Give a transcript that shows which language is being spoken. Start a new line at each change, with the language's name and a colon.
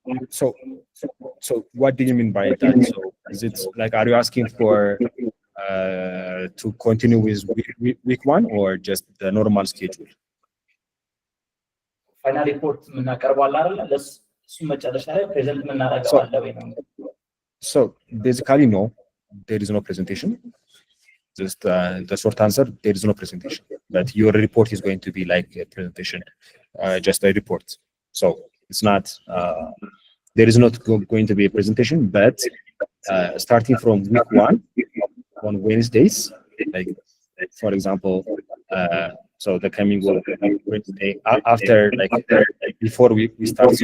English: So what do you mean by that? So is it like, are you asking for to continue with week 1 or just the normal schedule?
Amharic: ፋይናል ሪፖርት ምናቀርበዋለን አይደል? ለሱ መጨረሻ ላይ ፕሬዘንት ምናደርገዋለን ወይ ነው?
English: So basically, no, there is no presentation. Just the short answer, there is no presentation. But your report is going to be like a presentation, just a report. So it's not, there is not going to be a presentation, but starting from week 1 on Wednesdays, like for example, so the coming Wednesday after, like before we start.